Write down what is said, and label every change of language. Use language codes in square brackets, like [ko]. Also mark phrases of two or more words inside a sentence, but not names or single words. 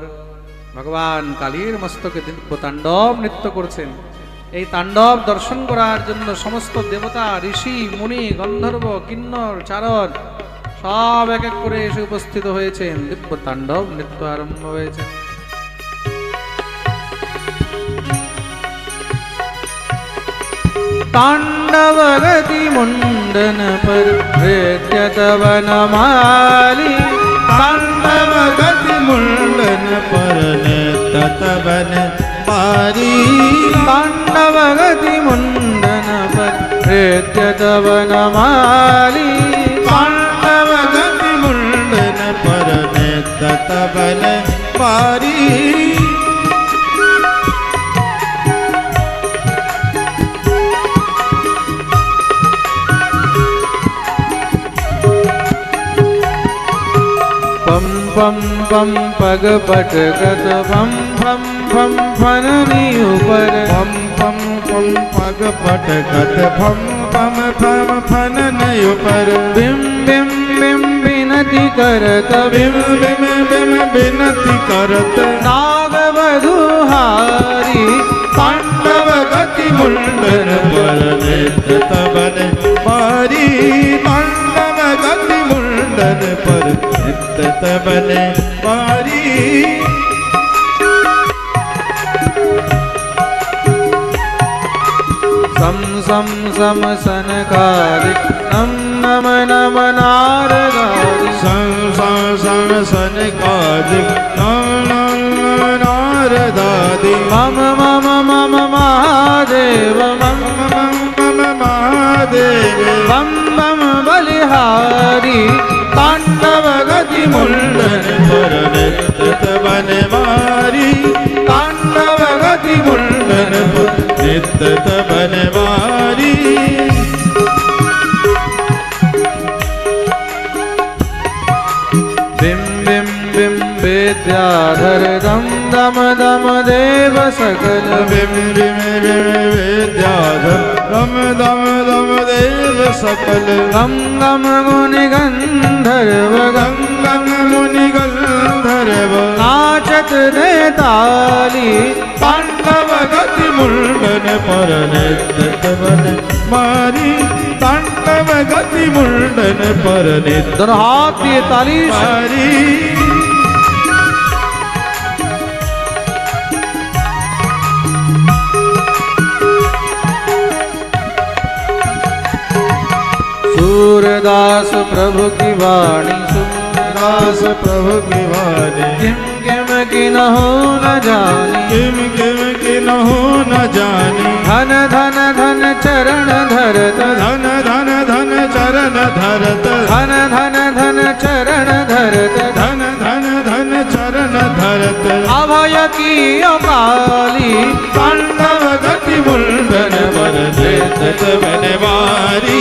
[bn] ভগবান কালীর মস্তকে দিব্য তাণ্ডব নৃত্য করছেন। এই তাণ্ডব দর্শন করার জন্য সমস্ত দেবতা, ঋষি, মুনি, গন্ধর্ব, কিন্নর, চারণ সব এক এক করে এসে উপস্থিত হয়েছেন। দিব্য তাণ্ডব নৃত্য আরম্ভ হয়েছে। [hi] तांडव गति मुंडन पर नृत्य तव नमालि। तांडव गति मुंडन पर नृत्य तव नमालि। तांडव गति मुंडन पर नृत्य तव नमालि। तांडव गति मुंडन पर नृत्य तव नमालि। पम पम पग पट गत भम भम भम फननी ऊपर। पम पम पम पग पट गत भम भम भम फनन ऊपर। बिम बिम बिम बिनती करत बिम बिम बिम बिनती करत नाग वधुहारी। तांडव गति मुंडन पर नृत्य तव नमालि। तांडव गति मुंडन पर नृत्य तव नमालि। सम सम सम सनकादिक नम नम नम नारदादिक। सं सं सं सनकादिक नम नम नारदादिक। मम मम मम महादेव मम मम मम महादेव। बम बम बलिहारी। तांडव गति मुंडन पर नृत्य तव नमालि। तांडव गति मुंडन पर नृत्य तव नमालि। बिम बिम बिम विद्याधर दम दम दम देव सकल। बिम बिम बिम विद्याधर दम दम दम देव सकल। गम गम मुनि गंधर्व गं गं मुनि गंधर्व नाचत दे ताली। तांडव गति मुंडन पर नृत्य तव नमालि। तांडव गति मुंडन पर नृत्य दोनों हाथ दिए ताली। नमालि। सूरदास प्रभु की वाणी। दास प्रभु की वाणी। किम किम किन्हु न जानी। किम किम किन्हु न जानी। धन धन धन चरण धरत। धन धन धन चरण धरत। धन धन धन चरण धरत। धन धन धन चरण धरत। अभय की काली। तांडव गति मुंडन पर नृत्य तव नमालि।